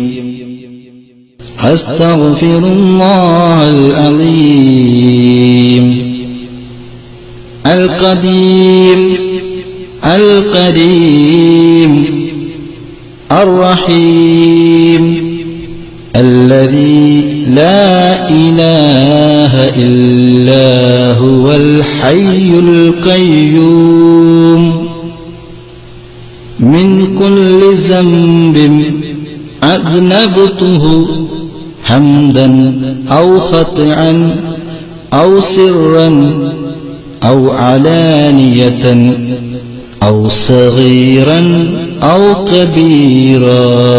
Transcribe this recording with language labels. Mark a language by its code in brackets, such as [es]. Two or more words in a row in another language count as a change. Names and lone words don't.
[ar] أستغفر الله العليم. القديم الكريم الرحيم الذي لا إله إلا هو الحي القيوم من كل ذنب أذنبته حمدا أو خطئا أو سرا أو علانية أو صغيرا أو كبيرا